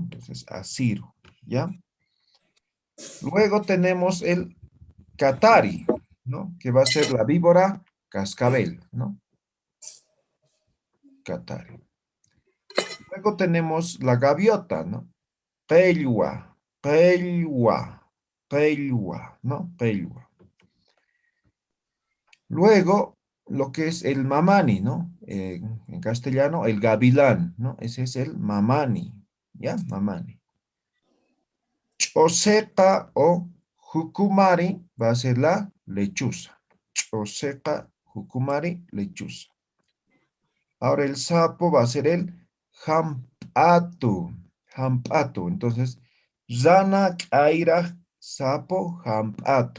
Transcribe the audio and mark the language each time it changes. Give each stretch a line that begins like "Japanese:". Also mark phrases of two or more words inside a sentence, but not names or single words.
Spanish: Entonces, asiro, ¿ya? Luego tenemos el catari, ¿no? Que va a ser la víbora cascabel, ¿no? Catari. Luego tenemos la gaviota, ¿no?
Aymara: Pellua, pellua, pellua,
Spanish: ¿no? Pellua. Luego, lo que es el mamani, ¿no? En castellano, el gavilán, ¿no? Ese es el mamani, ¿ya? Mamani. Choseca o jucumari va a ser la lechuza.
Aymara: Choseca, jucumari,
Spanish: lechuza. Ahora el sapo va a ser el jampatu. Jampatu. Entonces,
Aymara: Zana, Kaira,
Spanish: sapo, jampatu.